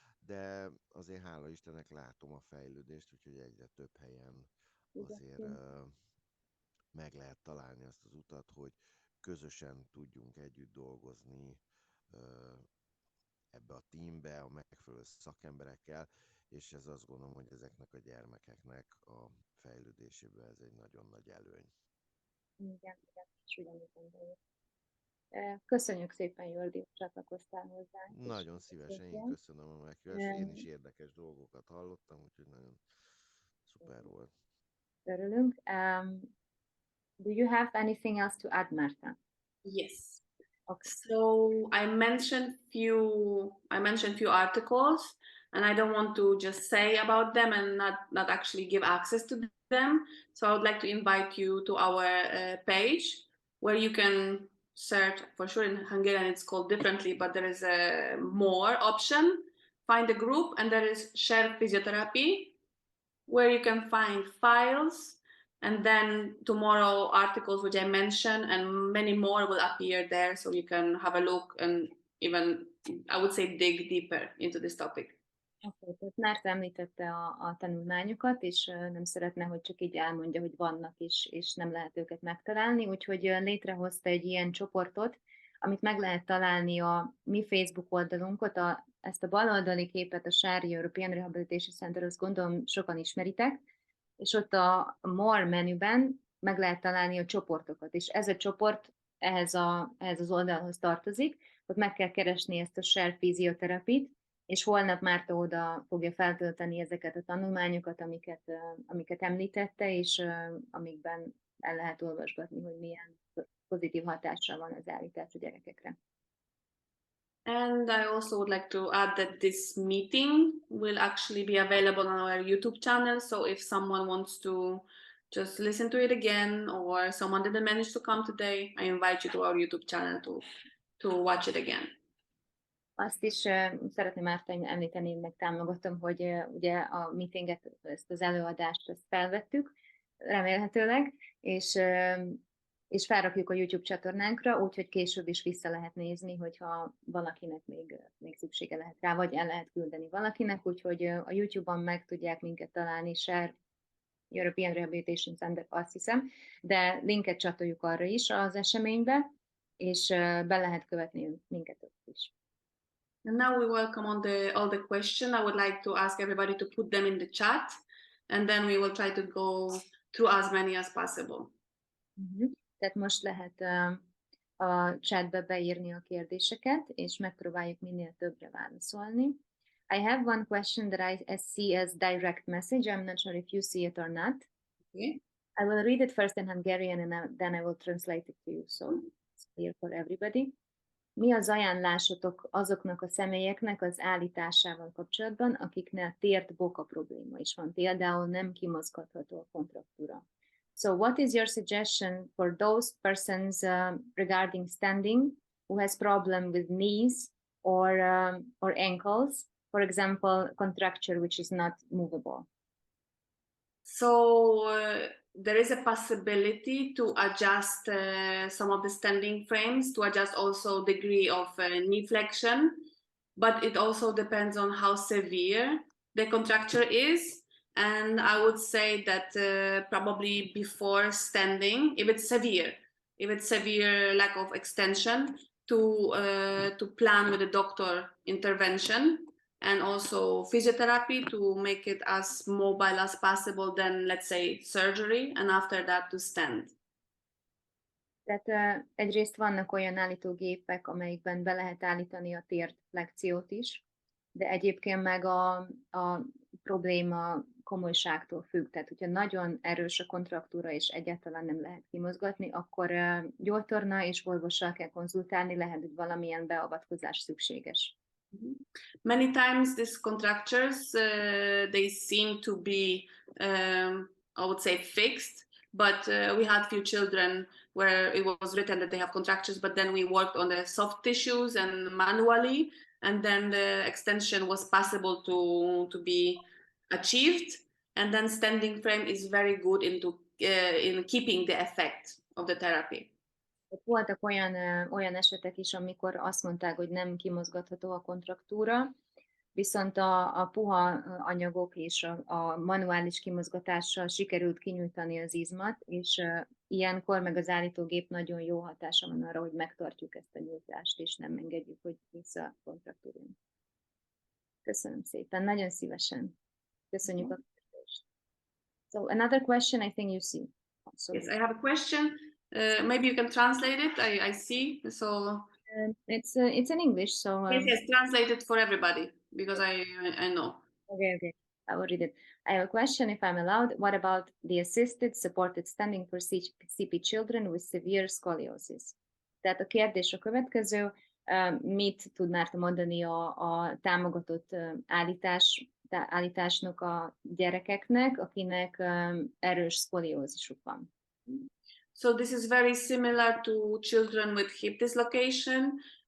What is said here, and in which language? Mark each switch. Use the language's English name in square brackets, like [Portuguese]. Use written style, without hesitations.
[Hungarian] de azért hála Istennek látom a fejlődést, úgyhogy egyre több helyen azért meg lehet találni azt az utat, hogy közösen tudjunk együtt dolgozni ebbe a teambe, a megfelelő szakemberekkel, és ez azt gondolom, hogy ezeknek a gyermekeknek a fejlődésében ez egy nagyon nagy előny. Igen, és ugyanúgy gondoljuk. Köszönjük szépen, Jordi, hogy csatlakoztál hozzánk. Nagyon szívesen, én köszönöm a meghívást, én is érdekes dolgokat hallottam, úgyhogy nagyon szuper volt. Örülünk. [English] Do you have anything else to add, Márta? Yes. Okay. So I mentioned few articles, and I don't want to just say about them and not actually give access to them. So I would like to invite you to our page where you can search. For sure, in Hungarian it's called differently, but there is a more option. Find a group, and there is Sher Physiotherapy, where you can find files. And then tomorrow articles which I mentioned and many more will appear there, so you can have a look and even, I would say, dig deeper into this topic. [Hungarian] Okay, tehát Márta említette a tanulmányokat, és nem szeretne, hogy csak így elmondja, hogy vannak is, és nem lehet őket megtalálni, úgyhogy létrehozta egy ilyen csoportot, amit meg lehet találni a mi Facebook oldalunkon, ezt a baloldali képet, a Sher Európai Rehabilitációs Központ, azt gondolom sokan ismeritek, és ott a More menüben meg lehet találni a csoportokat, és ez a csoport ehhez az oldalhoz tartozik, ott meg kell keresni ezt a Sher Physiotherapy-t, és holnap Márta oda fogja feltölteni ezeket a tanulmányokat, amiket említette, és amikben el lehet olvasgatni, hogy milyen pozitív hatással van az állítás a gyerekekre. [English] And I also would like to add that this meeting will actually be available on our YouTube channel. So if someone wants to just listen to it again, or someone didn't manage to come today, I invite you to our YouTube channel to watch it again. [Hungarian] Azt is szeretném Márta említeni, meg támogatom, hogy ugye a meetinget, ezt az előadást ezt felvettük, remélhetőleg, és felrakjuk a YouTube csatornánkra, úgyhogy később is vissza lehet nézni, hogyha valakinek még szüksége lehet rá, vagy el lehet küldeni valakinek, úgyhogy a YouTube-on meg tudják minket találni, Sher Európai Rehabilitációs Központ, azt hiszem, de linket csatoljuk arra is az eseménybe, és be lehet követni minket ott is. [English] And now we welcome all the questions. I would like to ask everybody to put them in the chat, and then we will try to go through as many as possible. [Hungarian] Tehát most lehet a chatbe beírni a kérdéseket, és megpróbáljuk minél többre válaszolni. [English] I have one question that I see as direct message. I'm not sure if you see it or not. Okay. I will read it first in Hungarian, and then I will translate it to you, so it's clear for everybody. [Hungarian] Mi az ajánlásotok azoknak a személyeknek az állításával kapcsolatban, akiknél tért-boka probléma is van, például nem kimozgatható a kontraktúra? [English] So what is your suggestion for those persons regarding standing who has problem with knees or ankles, for example, contracture which is not movable? So there is a possibility to adjust some of the standing frames, to adjust also degree of knee flexion, but it also depends on how severe the contracture is. And I would say that probably before standing, if it's severe lack of extension, to plan with a doctor intervention, and also physiotherapy to make it as mobile as possible, then let's say surgery, and after that to stand. [Hungarian] Tehát egyrészt vannak olyan állítógépek, amelyikben be lehet állítani a térflexiót is, de egyébként meg a probléma komolyságtól függ. Tehát, hogyha nagyon erős a kontraktúra és egyáltalán nem lehet kimozgatni, akkor gyógytorna és orvossal kell konzultálni, lehet, hogy valamilyen beavatkozás szükséges. [English] Many times these contractures, they seem to be, I would say, fixed, but we had few children where it was written that they have contractures, but then we worked on the soft tissues and manually, and then the extension was possible to be achieved. And then standing frame is very good in keeping the effect of the therapy. [Hungarian] Voltak olyan esetek is, amikor azt mondták, hogy nem kimozgatható a kontraktúra, viszont a puha anyagok és a manuális kimozgatással sikerült kinyújtani az izmat, és ilyenkor meg az állítógép nagyon jó hatása van arra, hogy megtartjuk ezt a nyújtást, és nem engedjük, hogy visszakontraktúrjunk. Köszönöm szépen, nagyon szívesen. Köszönjük a kérdést. [English] So another question, I think you see. Yes, I have a question. Maybe you can translate it. I see. So it's in English, so yes, translate it for everybody because I know. Okay. I will read it. I have a question, if I'm allowed. What about the assisted, supported standing for CP children with severe scoliosis? [Hungarian] Tehát a kérdés a következő. Mit tudnál mondani a támogatott állításnak a gyerekeknek, akinek erős szkoliózisuk van? [English] So this is very similar to children with hip dislocation.